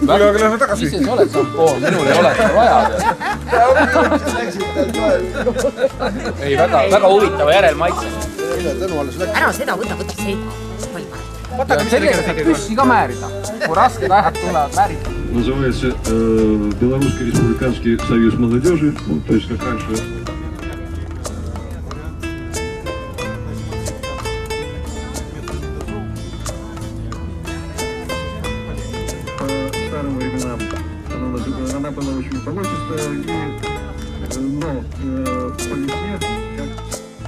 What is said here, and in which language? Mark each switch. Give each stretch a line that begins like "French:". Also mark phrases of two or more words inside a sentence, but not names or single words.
Estonian: Mis see oled sampoon? Minul ei ole seda vaja. Ei, väga huvitava järelmaitse. Ära seda võta seina. Tegelikult saab püssi ka määrida. Kui rasked ajad tulevad, määrida.
Russian: Называется Белорусский республиканский союз молодежи, ну, то есть как раньше. По старым временам она была очень болотистая, но по весне, как